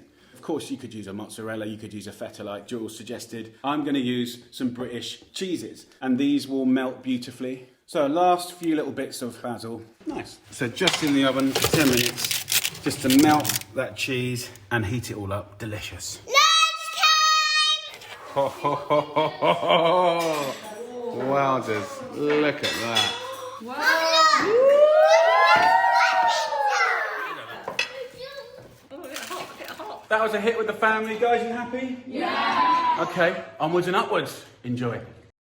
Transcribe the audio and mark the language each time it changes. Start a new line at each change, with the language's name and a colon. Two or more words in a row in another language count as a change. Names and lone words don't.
English: Of course, you could use a mozzarella, you could use a feta like Jules suggested. I'm going to use some British cheeses, and these will melt beautifully. So last few little bits of basil. Nice. So just in the oven for 10 minutes, just to melt that cheese and heat it all up. Delicious. Lunchtime! Ho, ho, ho, ho, ho, ho. Wowzers, look at that. Wow. That was a hit with the family, guys. You happy? Yeah. Okay, onwards and upwards. Enjoy.